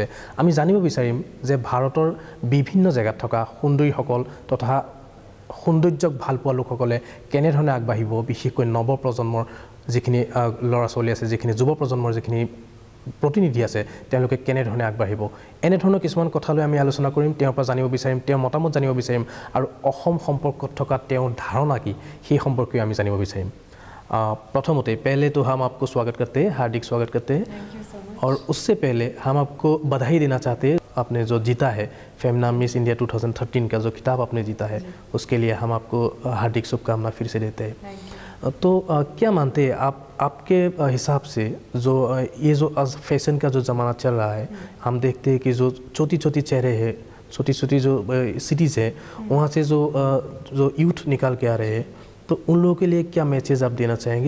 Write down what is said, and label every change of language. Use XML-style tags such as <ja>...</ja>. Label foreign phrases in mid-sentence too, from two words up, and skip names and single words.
<as>আমি জানিব বিচাৰিম যে ভাৰতৰ বিভিন্ন জেগাত থকা সুন্দৰীসকল তথা সৌন্দৰ্যক ভাল পোৱা লোকসকলে কেনেধৰণে আগবাঢ়িব, বিশেষকৈ নৱপ্ৰজন্মৰ যিখিনি ল'ৰা ছোৱালী আছে, যিখিনি যুৱ প্ৰজন্মৰ যিখিনি প্ৰতিনিধি আছে, তেওঁলোকে কেনেধৰণে আগবাঢ়িব, এনেধৰণৰ কিছুমান কথা লৈ আমি আলোচনা কৰিম। তেওঁৰ পৰা জানিব বিচাৰিম, তেওঁৰ মতামত জানিব বিচাৰিম, আৰু অসম সম্পৰ্কত থকা তেওঁৰ ধাৰণা কি সেই সম্পৰ্কে আমি জানিব বিচাৰিম।</as> <hi>प्रथमते पहले तो हम आपको स्वागत करते हैं, हार्दिक स्वागत करते हैं। और उससे पहले हम आपको बधाई देना चाहते हैं, आपने जो जीता है फेमिना मिस इंडिया 2013 का जो खिताब आपने जीता है, उसके लिए हम आपको हार्दिक शुभकामना फिर से देते हैं। तो क्या मानते हैं आप, आपके हिसाब से जो ये जो फैशन का जो ज़माना चल रहा है, हम देखते हैं कि जो छोटी छोटी चेहरे हैं, छोटी छोटी जो सिटीज़ है, वहाँ से जो यूथ निकाल के आ रहे हैं, तो उन लोगों के लिए क्या मैसेज आप देना चाहेंगे?</hi>